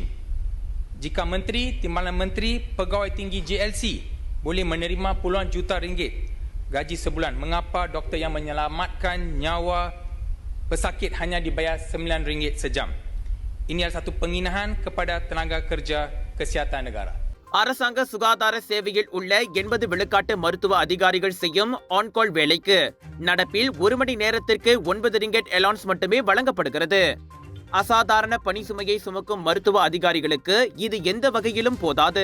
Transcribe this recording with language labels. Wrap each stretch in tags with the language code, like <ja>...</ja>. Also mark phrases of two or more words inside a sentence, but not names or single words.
<ms>Jika menteri, timbalan menteri, pegawai tinggi JLC boleh menerima puluhan juta ringgit gaji sebulan, mengapa doktor yang menyelamatkan nyawa pesakit hanya dibayar 9 ringgit sejam? Ini adalah satu penghinaan kepada tenaga kerja kesihatan negara.</ms> <ta>அரசாங்க சுகாதார சேவையில் உள்ள 80 விழுக்காட்டு மருத்துவ அதிகாரிகள் செய்யும் ஆன்கால் வேலைக்கு நடப்பில் 1 மணி நேரத்திற்கு 9 ரிங்கெட் அலோன்ஸ் மட்டுமே வழங்கப்படுகிறது. அசாதாரண பணி சுமையை சுமக்கும் மருத்துவ அதிகாரிகளுக்கு இது எந்த வகையிலும் போதாது.</ta>